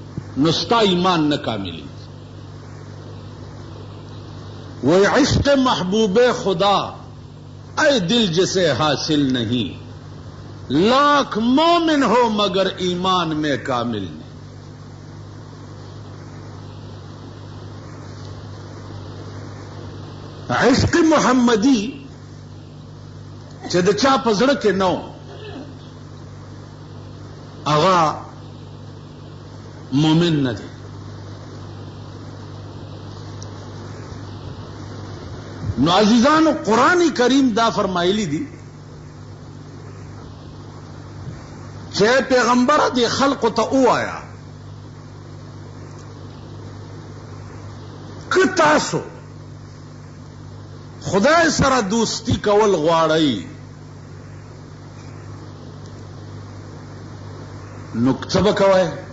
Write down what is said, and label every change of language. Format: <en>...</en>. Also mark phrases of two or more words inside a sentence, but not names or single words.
<ps>نستا ایمان نہ کاملی.</ps> <ur>وہ عشق محبوب خدا اے دل جسے حاصل نہیں، لاکھ مومن ہو مگر ایمان میں کامل نہیں.</ur> <ps>عشق محمدی چې د چا په زړه کې نو هغه مومن نه دی. نو عزیزانو قرآن کریم دا فرمایلی دی چې پیغمبر دی خلق ته وایا که تاسو خدای سره دوستی کول غواړئ نو څه به کوئ؟</ps>